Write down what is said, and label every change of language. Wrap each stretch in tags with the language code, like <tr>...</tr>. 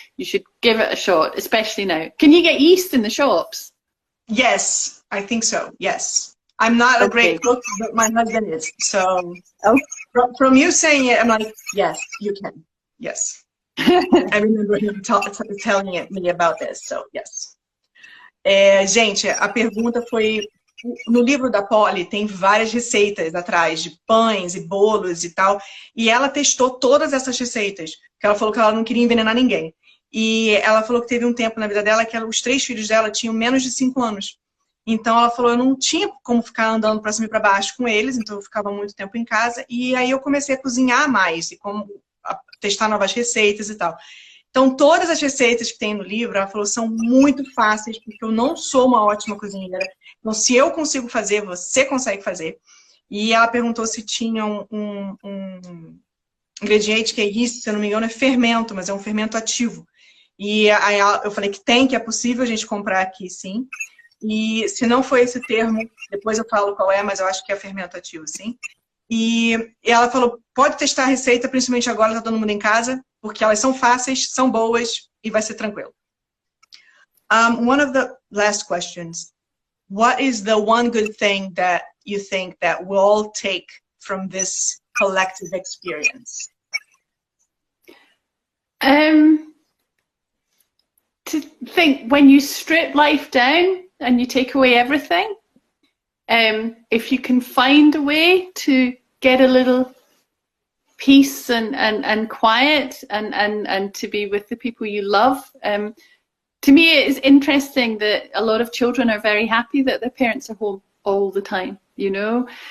<en>You should give it a shot, especially now. Can you get yeast in the shops? Yes, I think so. Yes. I'm not a great cook, but my husband is. So from you saying it, I'm like, yes, you can. Yes. I remember him telling me about this. So, yes.</en> <pt>Gente, a pergunta foi... No livro da Polly tem várias receitas atrás, de pães e bolos e tal. E ela testou todas essas receitas. Porque ela falou que ela não queria envenenar ninguém. E ela falou que teve um tempo na vida dela que os 3 filhos dela tinham menos de 5 anos. Então ela falou, eu não tinha como ficar andando para cima e para baixo com eles, então eu ficava muito tempo em casa. E aí eu comecei a cozinhar mais, e testar novas receitas e tal. Então todas as receitas que tem no livro, ela falou, são muito fáceis, porque eu não sou uma ótima cozinheira. Então se eu consigo fazer, você consegue fazer. E ela perguntou se tinha um ingrediente que é isso, se eu não me engano, é fermento, mas é um fermento ativo. E aí eu falei que tem, que é possível a gente comprar aqui, sim. E se não foi esse termo, depois eu falo qual é, mas eu acho que é fermento ativo, sim. E ela falou, pode testar a receita, principalmente agora, tá todo mundo em casa, porque elas são fáceis, são boas e vai ser tranquilo.</pt> <en>One of the last questions. What is the one good thing that you think that we'll all take from this collective experience? To think when you strip life down and you take away everything, if you can find a way to get a little peace and quiet and to be with the people you love, to me it's interesting that a lot of children are very happy that their parents are home all the time, you know.</en>